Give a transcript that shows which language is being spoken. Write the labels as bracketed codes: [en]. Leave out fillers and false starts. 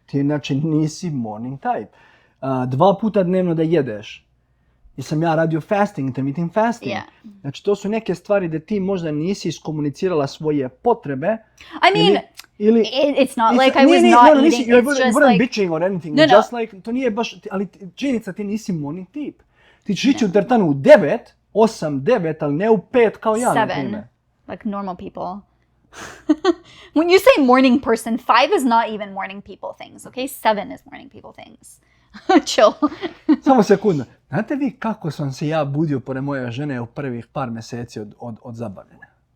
[sr] Ti znači nisi [en] morning type. [sr] 2 puta dnevno da jedeš. Jer sam ja radio fasting, [en] intermittent fasting. Yeah. [sr] Znači to su neke stvari da ti možda nisi iskomunicirala svoje potrebe. [en] I mean, it's not like I was not eating. You It's weren't like bitching or anything. No. Just like, [sr] to nije baš, ali činjenica ti nisi morning tip. Ti ćeš ići u teretanu u 9, 8, 9, ali ne u 5 kao ja, na primjer. [en] 7, like normal people. When you say morning person, 5 is not even morning people things, okay? 7 is morning people things. Chill. [sr] Samo sekundu. Znate vi kako sam se ja budio pored moje žene u prvih par mjeseci od zabavljanja?